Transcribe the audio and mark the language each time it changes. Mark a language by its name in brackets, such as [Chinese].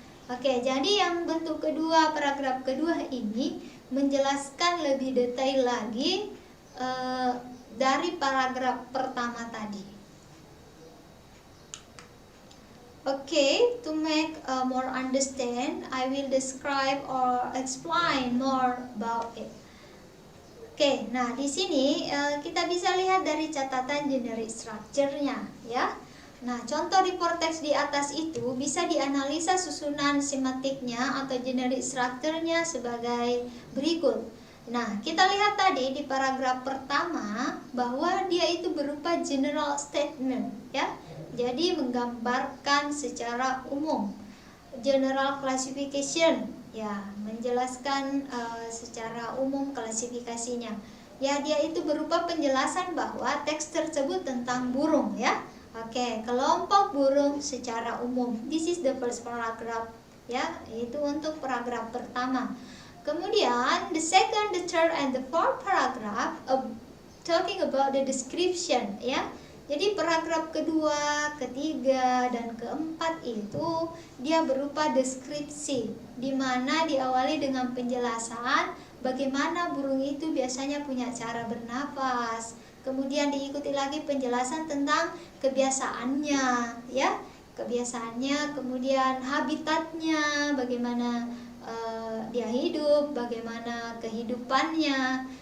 [Indonesian] Oke, jadi yang bentuk kedua, paragraf kedua ini menjelaskan lebih detail lagi dari paragraf pertama tadi. [English] Okay, to make more understand, I will describe or explain more about it. [Indonesian] Okay, nah di sini kita bisa lihat dari catatan generic structure-nya, ya. Nah, contoh report text di atas itu bisa dianalisa susunan semiotiknya atau generic structure-nya sebagai berikut. Nah, kita lihat tadi di paragraf pertama bahwa dia itu berupa general statement, ya. Jadi menggambarkan secara umum. General classification, ya, menjelaskan secara umum klasifikasinya. Ya, dia itu berupa penjelasan bahwa teks tersebut tentang burung, ya. Oke, kelompok burung secara umum. [English] This is the first paragraph, [Indonesian] ya, itu untuk paragraf pertama. [English] Kemudian the second, the third, and the fourth paragraph talking about the description, ya. [Indonesian] Jadi paragraf kedua, ketiga, dan keempat itu dia berupa deskripsi, di mana diawali dengan penjelasan bagaimana burung itu biasanya punya cara bernafas. Kemudian diikuti lagi penjelasan tentang kebiasaannya, ya, kebiasaannya, kemudian habitatnya, bagaimana dia hidup, bagaimana kehidupannya.